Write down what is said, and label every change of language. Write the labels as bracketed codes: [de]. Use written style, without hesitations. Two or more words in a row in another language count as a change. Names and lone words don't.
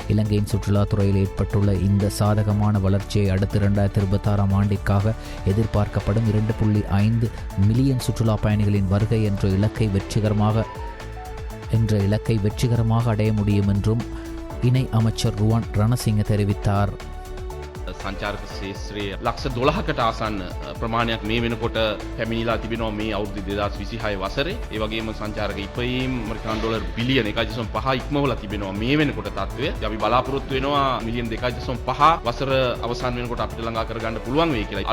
[ta] இலங்கையின் சுற்றுலாத்துறையில் ஏற்பட்டுள்ள இந்த சாதகமான வளர்ச்சியை அடுத்து 2026 ஆண்டிற்காக எதிர்பார்க்கப்படும் 2.5 மில்லியன் சுற்றுலா பயணிகளின் வருகை என்ற இலக்கை வெற்றிகரமாக அடைய முடியும் என்றும் இணை அமைச்சர் රුවන් රණසිංහ தெரிவித்தார். [si] සංචාරක ශේත්‍රයේ ලක්ෂ 12කට ආසන්න ප්‍රමාණයක් මේ වෙනකොට පැමිණිලා තිබෙනවා මේ අවුරුදු 2026 වසරේ. ඒ වගේම සංචාරක ඉපයීම් ඇමරිකානු ඩොලර් බිලියන 1.5 ඉක්මවලා තිබෙනවා මේ වෙනකොට තත්ත්වය. අපි බලාපොරොත්තු වෙනවා මිලියන 2.5 වසර අවසන් වෙනකොට අපිට ළඟා කරගන්න පුළුවන් වෙයි කියලා.